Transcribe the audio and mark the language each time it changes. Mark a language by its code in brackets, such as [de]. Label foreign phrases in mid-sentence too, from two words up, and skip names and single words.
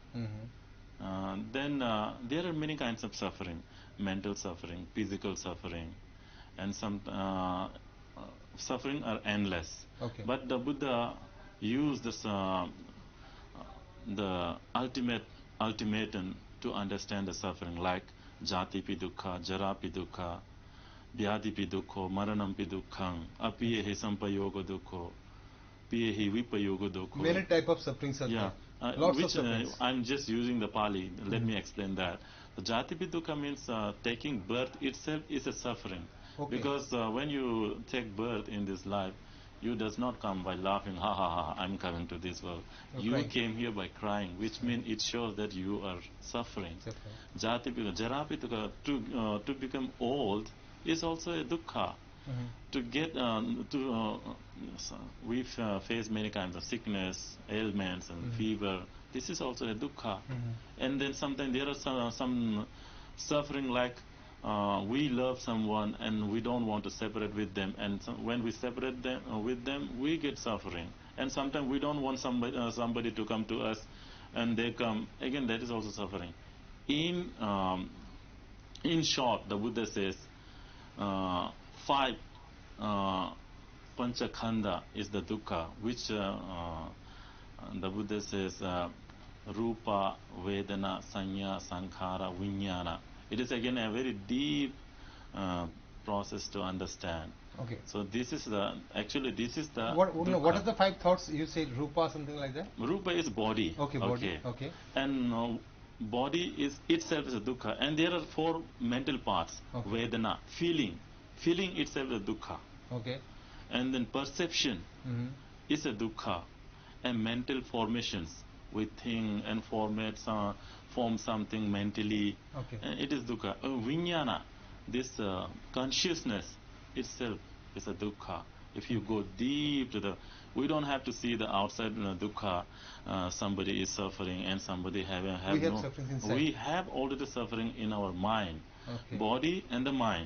[en] Then there are many kinds of suffering: mental suffering, physical suffering, and some suffering are endless. Okay. But the Buddha used this the ultimatum to understand the suffering, like [pi] jati pi dukkha, jara pi dukkha, vyadhi pi dukkho, maranam pi dukkham, apiyehi sampayoga dukkho, piyehi vipayoga dukkho. [en] Many type of sufferings are there. Lots of sufferings. I'm just using the Pali. Let me explain that. The [pi] jati pi dukkha [en] means taking birth itself is a suffering. Okay. Because when you take birth in this life, you does not come by laughing, ha ha ha, I'm coming to this world. You crying. came here by crying, which means it shows that you are suffering. [pi] Jati pi dukkha, jara pi dukkha, [en] to become old is also a dukkha. To get we face many kinds of sickness, ailments, and fever. This is also a dukkha. And then sometimes there are some suffering, like we love someone and we don't want to separate with them, and when we separate them with them, we get suffering. And sometimes we don't want somebody to come to us, and they come again. That is also suffering. In short, the Buddha says 5 panchakhanda is the dukkha, which the Buddha says [pi] rupa, vedana, sanya, sankhara, vijnana. [en] It is again a very deep process to understand. Okay. So this is the what are the 5 thoughts you said? Rupa, something like that. Rupa is body. Okay, body. Okay. And body is itself is a dukkha, and there are four mental parts. Okay. Vedana, feeling itself is a dukkha. Okay. And then perception is a dukkha, and mental formations, we think and form something mentally, Okay. and it is dukkha. Vijnana, this consciousness itself is a dukkha. If you go deep to the, we don't have to see the outside dukkha, somebody is suffering and somebody have We have suffering inside. we have already suffering in our mind, Okay. body and the mind.